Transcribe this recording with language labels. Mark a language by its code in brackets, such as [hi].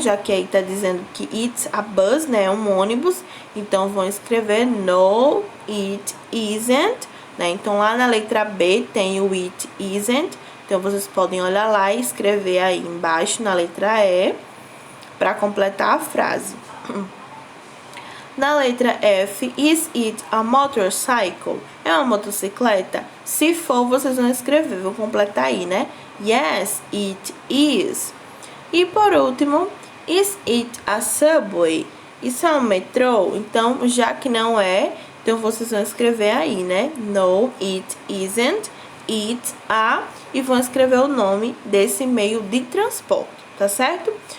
[pt] Já que aí tá dizendo que [en] it's a bus, [pt] né? É um ônibus. Então, vão escrever [en] no, it isn't, [pt] né? Então, lá na letra B tem o it isn't. Então, vocês podem olhar lá e escrever aí embaixo na letra E para completar a frase. Na letra F, [en] is it a motorcycle? [pt] É uma motocicleta? Se for, vocês vão escrever, vou completar aí, né? [en] Yes, it is. [pt] E por último, [en] is it a subway? [pt] Isso é um metrô? Então, já que não é, então vocês vão escrever aí, né? [en] No, it isn't, it's a, [pt] e vão escrever o nome desse meio de transporte, tá certo?